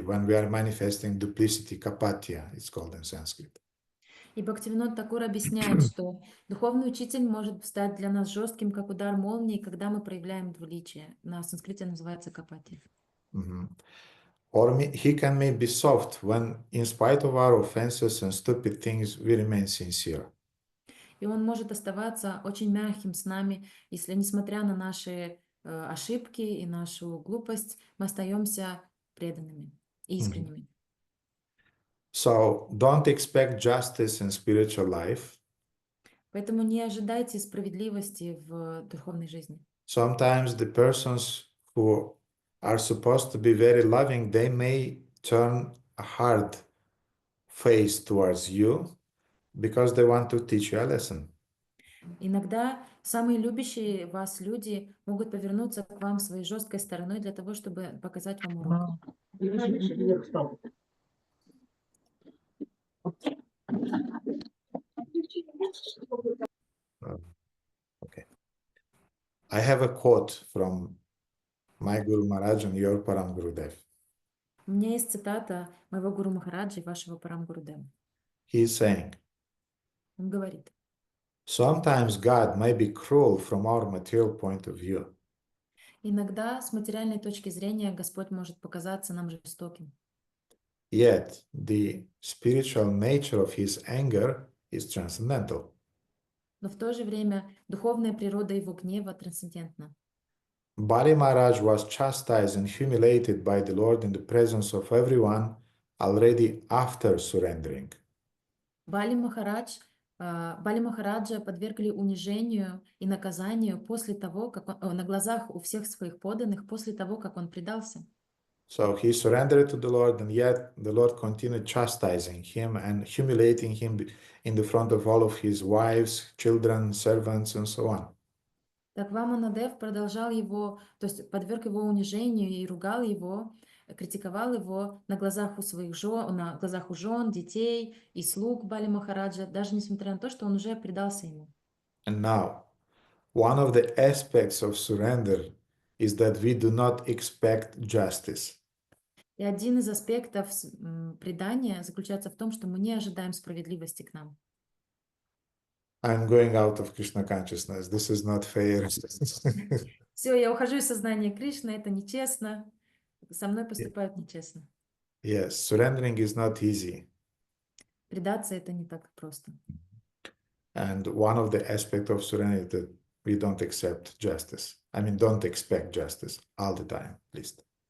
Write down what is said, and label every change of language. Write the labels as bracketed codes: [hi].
[en] When we are manifesting duplicity, kapatya, it's called in Sanskrit. [ru] И Бхактивинод Такур объясняет, что духовный учитель может стать для нас жестким, как удар молнии, когда мы проявляем двуличие. На санскрите называется капати. [en] Or he can maybe soft when, in spite of our offenses and stupid things, we remain sincere. [ru] И он может оставаться очень мягким с нами, если, несмотря на наши ошибки и нашу глупость, мы остаемся преданными и искренними. [en] So don't expect justice in spiritual life. [ru] Поэтому не ожидайте справедливости в духовной жизни. [en] Sometimes the persons who are supposed to be very loving, they may turn a hard face towards you because they want to teach you a lesson. [ru] Иногда самые любящие вас люди могут повернуться к вам своей жесткой стороной для того, чтобы показать вам урок. [en] Okay. I have a quote from my Guru Maharaj and your Param Gurudev. [ru] У меня есть цитата моего Гуру Махараджа и вашего Парам Гурудева. [en] He is saying, [ru] Он говорит: [en] sometimes God may be cruel from our material point of view. [ru] иногда с материальной точки зрения Господь может показаться нам жестоким. [en] Yet the spiritual nature of his anger is transcendental. [ru] Но в то же время духовная природа его гнева трансцендентна. [en] Bhakti-mārga was chastised and humiliated by the Lord in the presence of everyone already after surrendering. [ru] Бали Махараджа подвергли унижению и наказанию после того, как он, на глазах у всех своих подданных, после того, как он предался. [en] So he surrendered to the Lord, and yet the Lord continued chastising him and humiliating him in the front of all of his wives, children, servants, and so on. [ru] Так Ваманадев продолжал его, то есть подверг его унижению и ругал его, критиковал его на глазах у своих жен, на глазах у жен, детей и слуг Бали Махараджа, даже несмотря на то, что он уже предался ему. [en] And now, one of the aspects of surrender is that we do not expect justice. [ru] И один из аспектов предания заключается в том, что мы не ожидаем справедливости к нам. [en] I'm going out of Krishna consciousness. This is not fair. [ru] Все, я ухожу из сознания Кришны, это нечестно, со мной поступают нечестно. [en] Yes, surrendering is not easy. [ru] Предаться это не так просто. [en] And one of the aspects of surrender is that we don't accept justice. I mean, don't expect justice all the time, at least.